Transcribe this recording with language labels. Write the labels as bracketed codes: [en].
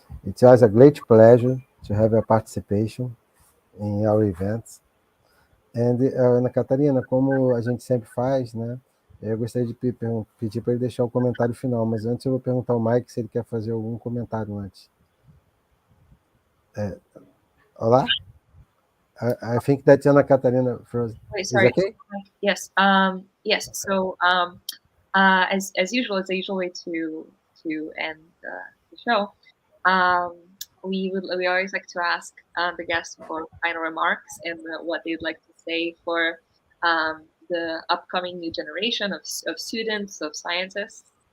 [en] It was a great pleasure to have your participation in our events. [pt] And, Ana Catarina, como a gente sempre faz, né? Eu gostaria de pedir para ele deixar o comentário final, mas antes eu vou perguntar ao Mike se ele quer fazer algum comentário antes. Olá? [en] I think that Ana Catarina froze. Wait, sorry. Is okay? Yes. Yes. So, as usual, it's a usual way to end the show. We always like to ask the guests for final remarks and what they'd like to say for the upcoming new generation of students, of scientists.